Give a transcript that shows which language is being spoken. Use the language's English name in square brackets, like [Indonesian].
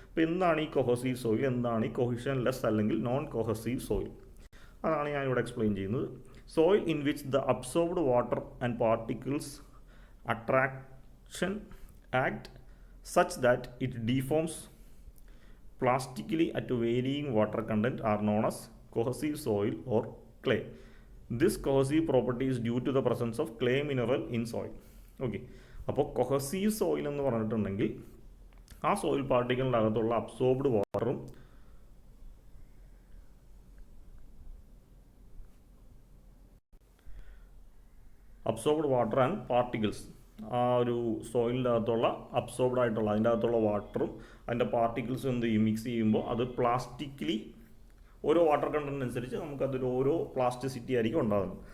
[Malayalam] അപ്പോൾ എന്താണ് ഈ കൊഹസീവ് സോയിൽ, എന്താണ് ഈ കൊഹിഷൻലെസ് അല്ലെങ്കിൽ നോൺ കൊഹസീവ് സോയിൽ, അതാണ് ഞാനിവിടെ എക്സ്പ്ലെയിൻ ചെയ്യുന്നത്. [English] Soil in which the absorbed water and particles attraction act such that it deforms plastically at varying water content are known as cohesive soil or clay. This cohesive property is due to the presence of clay mineral in soil. [Malayalam] Okay, അപ്പോൾ cohesive soil എന്ന് പറഞ്ഞിട്ടുണ്ടെങ്കിൽ ആ soil പാർട്ടിക്കിളിൻ്റെ അകത്തുള്ള absorbed വാട്ടറും and particles, ആ ഒരു സോയിലിൻ്റെ അകത്തുള്ള absorbed ആയിട്ടുള്ള അതിൻ്റെ അകത്തുള്ള വാട്ടറും അതിൻ്റെ പാർട്ടിക്കിൾസും എന്ത് ചെയ്യും, മിക്സ് ചെയ്യുമ്പോൾ അത് പ്ലാസ്റ്റിക്കലി ഓരോ വാട്ടർ കണ്ടന്റ് അനുസരിച്ച് നമുക്കതൊരു ഓരോ പ്ലാസ്റ്റിസിറ്റി ആയിരിക്കും ഉണ്ടാകുന്നത്.